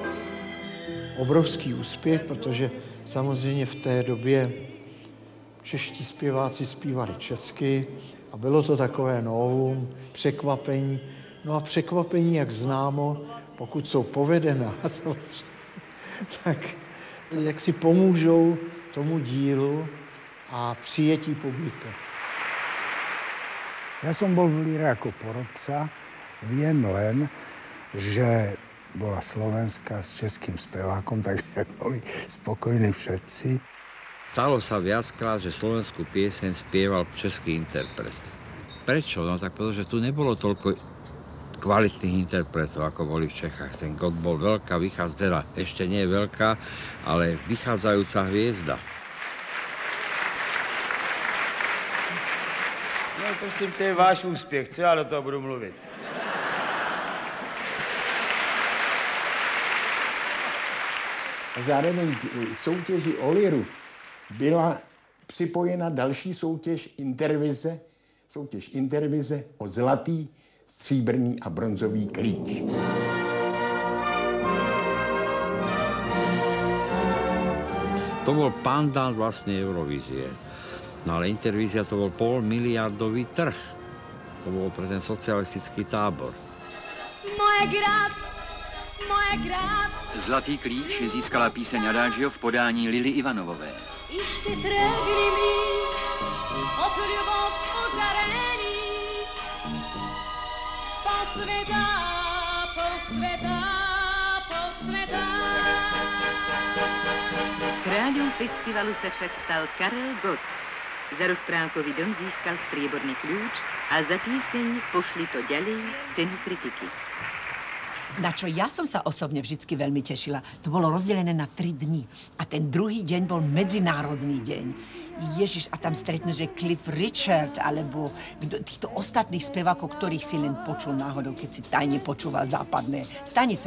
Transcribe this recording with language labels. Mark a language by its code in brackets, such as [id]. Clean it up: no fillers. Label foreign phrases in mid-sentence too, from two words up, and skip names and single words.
[cs] Obrovský úspěch, protože samozřejmě v té době čeští zpěváci zpívali česky a bylo to takové novum, překvapení. No a překvapení, jak známo, pokud jsou povedená, tak jak si pomůžou tomu dílu a přijetí publika. [sk] Ja som bol v Líre ako porodca. Viem len, že bola slovenská s českým spevákom, takže boli spokojní všetci. Stalo sa viackrát, že slovenskú pieseň spieval český interpret. Prečo? No tak pretože tu nebolo toľko kvalitných interpretov, ako boli v Čechách. Ten Gott bol veľká, teda ešte nie veľká, ale vychádzajúca hviezda. [cs] No prosím, to je váš úspěch, co já do toho budu mluvit? Zároveň k soutěži o liru byla připojena další soutěž Intervize o zlatý, stříbrný a bronzový klíč. [sk] To bol pandán vlastne Eurovízie. No ale Intervízia to bol polmiliardový trh. To bolo pre ten socialistický tábor. Moje grad. [cs] Zlatý klíč získala píseň Adagio v podání Lily Ivanovové. Iš ty trgny mi od ľubov uzarený. Po sveta. Kráľov festivalu se však stal Karel Gott. [sk] Za rozprávkový dom získal strieborný kľúč a za pieseň Pošli to ďalej cenu kritiky. Na čo ja som sa osobne vždycky veľmi tešila, to bolo rozdelené na 3 dni. A ten druhý deň bol medzinárodný deň. Ježiš, a tam stretnú, že Cliff Richard, alebo týchto ostatných spevákov, ktorých si len počul náhodou, keď si tajne počúval západné stanice.